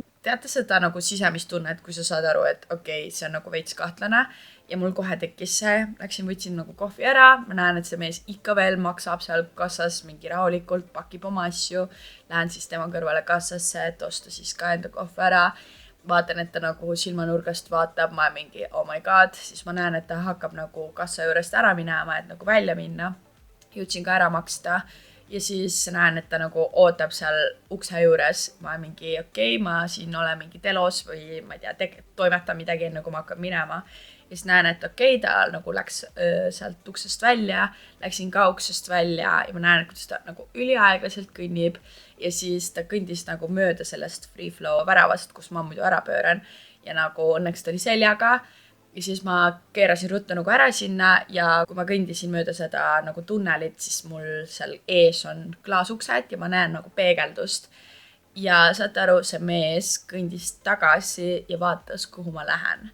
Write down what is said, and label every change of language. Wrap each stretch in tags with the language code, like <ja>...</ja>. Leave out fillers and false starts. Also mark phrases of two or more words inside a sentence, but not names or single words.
<et>Teate seda nagu sisemist tunnet, kui sa saad aru, et okei, see on nagu veits kahtlane. Ja mul kohe tekkis see, läksin, võtsin nagu kohvi ära, ma näen, et see mees ikka veel maksab seal kassas mingi rahulikult, pakib oma asju, lähen siis tema kõrvale kassasse, et osta siis ka enda kohvi ära, vaatan, et ta nagu silmanurgast vaatab, ma mingi</et> <en>oh my god,</en> <et>siis ma näen, et ta hakkab nagu kassa juurest ära minema, et nagu välja minna, jõudsin ka ära maksta ja siis näen, et ta nagu ootab seal ukse juures, ma mingi okei, ma siin olen mingi telos või ma ei tea, toimetan midagi enne, kui ma hakkan minema. Ja siis näen, et okei, ta nagu läks sealt uksest välja, läksin ka uksest välja ja ma näen, kuidas ta nagu üliaeglaselt kõnnib ja siis ta kõndis nagu mööda sellest Freeflow väravast, kus ma muidu ära pööran ja nagu õnneks ta oli seljaga ja siis ma keerasin ruttu nagu ära sinna ja kui ma kõndisin mööda seda nagu tunnelit, siis mul seal ees on klaasuksed ja ma näen nagu peegeldust ja saate aru, see mees kõndis tagasi ja vaatas, kuhu ma lähen.</et>